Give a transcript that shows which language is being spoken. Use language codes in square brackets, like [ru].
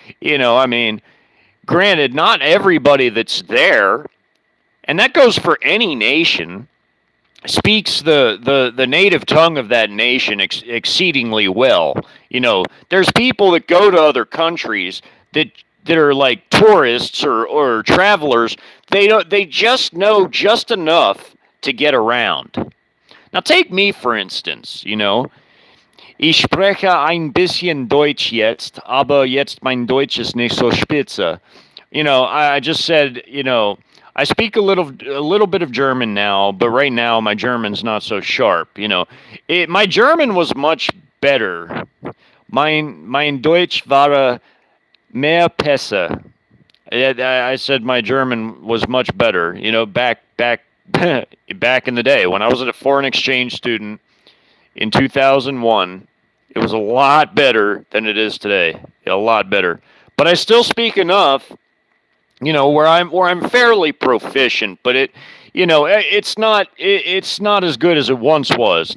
[en] I mean, granted, not everybody that's there, and that goes for any nation, speaks the native tongue of that nation exceedingly well. There's people that go to other countries that are like tourists or travelers. They just know just enough to get around. Now take me, for instance. [de] Ich spreche ein bisschen Deutsch jetzt, aber jetzt mein Deutsch ist nicht so spitze. [en] I just said, I speak a little bit of German now, but right now my German's not so sharp. My German was much better. [de] Mein Deutsch war mehr besser. [en] I said my German was much better. Back in the day when I was a foreign exchange student in 2001, it was a lot better than it is today. A lot better. But I still speak enough, where I'm fairly proficient, but it's not as good as it once was.